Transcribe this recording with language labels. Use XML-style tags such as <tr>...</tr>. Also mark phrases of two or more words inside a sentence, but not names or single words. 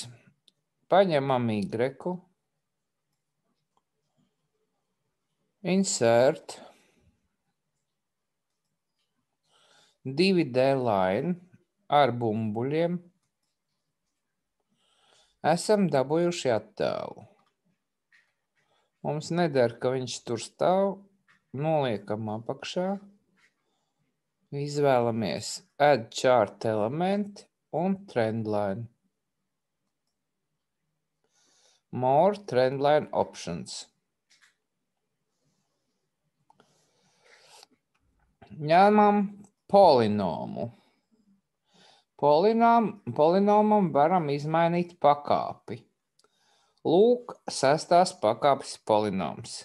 <lv>Paņemam Y, insert,</lv> <en>2D line</en> <lv>ar bumbuļiem. Esam dabūjuši attēlu. Mums neder, ka viņš tur stāv, noliekam apakšā, izvēlamies</lv> <en>add chart element</en> <lv>un trendline.</lv> <en>More trendline options.</en> <lv>Ņemam polinomu. Polinomam varam izmainīt pakāpi. Lūk, 6. pakāpes polinoms.</lv>